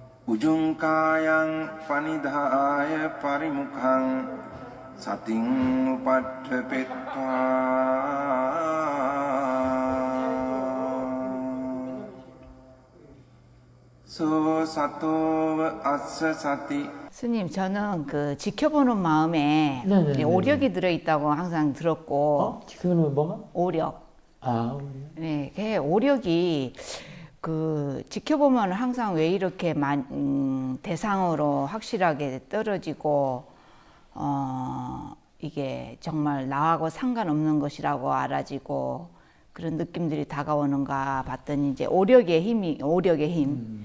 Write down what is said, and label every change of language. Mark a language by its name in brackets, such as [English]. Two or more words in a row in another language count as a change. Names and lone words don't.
[Pali] උජුංකායං පනිදාය පරිමුඛං සතින් උපට්ඨපෙත්වා 소 සතෝව අස්ස සති. [Korean] 스님, 저는 그 지켜보는 마음에 네네네. 오력이 들어있다고 항상 들었고, 지금은 뭐가? 오력. 아, 오력. 네, 그 오력이 그 지켜보면 항상 왜 이렇게 대상으로 확실하게 떨어지고, 이게 정말 나하고 상관없는 것이라고 알아지고 그런 느낌들이 다가오는가 봤더니 이제 오력의 힘.